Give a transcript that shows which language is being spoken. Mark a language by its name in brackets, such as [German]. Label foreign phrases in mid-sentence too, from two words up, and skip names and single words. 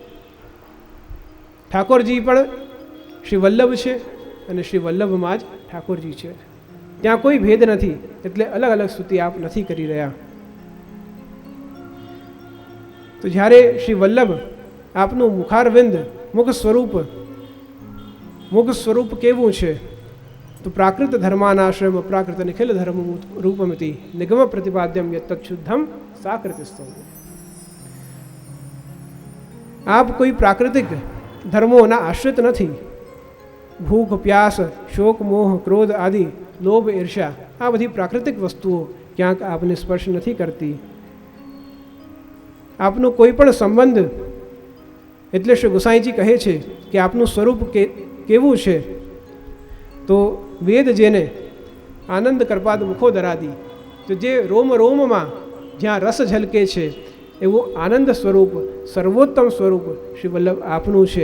[Gujarati] ઠાકોરજી પણ શ્રી વલ્લભ છે અને શ્રી વલ્લભમાં જ ઠાકોરજી છે, ત્યાં કોઈ ભેદ નથી. એટલે અલગ અલગ સ્તુતિ આપ નથી કરી રહ્યા. તો જ્યારે શ્રી વલ્લભ આપનું મુખારવિંદ, મુખ સ્વરૂપ કેવું છે? [Sanskrit] तो प्राकृत धर्मानाश्रम अप्राकृत निखिल धर्म रूपमिति निगम प्रतिपाद्यम यत् तच्छुद्धम साकृतिस्थम। [Gujarati] आप કોઈ પ્રાકૃતિક ધર્મોના આશ્રિત નથી. ભૂખ, પ્યાસ, શોક, મોહ, ક્રોધ આદિ, લોભ, ઈર્ષા આ બધી પ્રાકૃતિક વસ્તુઓ ક્યાંક આપને સ્પર્શ નથી કરતી. આપનો કોઈ પણ સંબંધ, એટલે શ્રી ગુસાઈજી કહે છે કે આપનું સ્વરૂપ કેવું છે, તો વેદ જેને [Sanskrit] આનંદ કરપાદ મુખો દરાદી, [Gujarati] તો જે રોમ રોમમાં જ્યાં રસ ઝલકે છે એવું આનંદ સ્વરૂપ, સર્વોત્તમ સ્વરૂપ શ્રી વલ્લભ આપનું છે.